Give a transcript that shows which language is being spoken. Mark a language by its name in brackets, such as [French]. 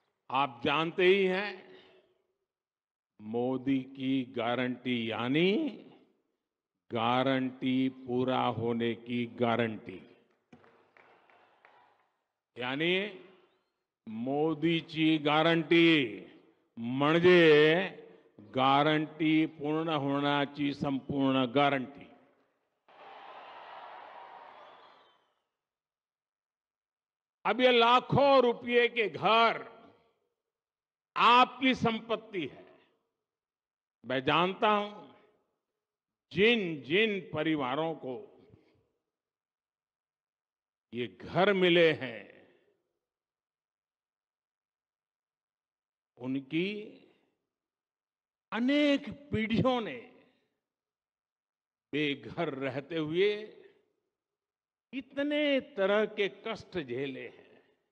[Hindi] आप जानते ही हैं, मोदी की गारंटी यानी गारंटी पूरा होने की गारंटी। [Marathi] यानी मोदीची गारंटी म्हणजे गारंटी पूर्ण होण्याची संपूर्ण गारंटी। [Hindi] अब ये लाखों रुपए के घर आपकी संपत्ति है। मैं जानता हूं, जिन जिन परिवारों को ये घर मिले हैं, उनकी अनेक पीढ़ियों ने बेघर रहते हुए इतने तरह के कष्ट झेले हैं।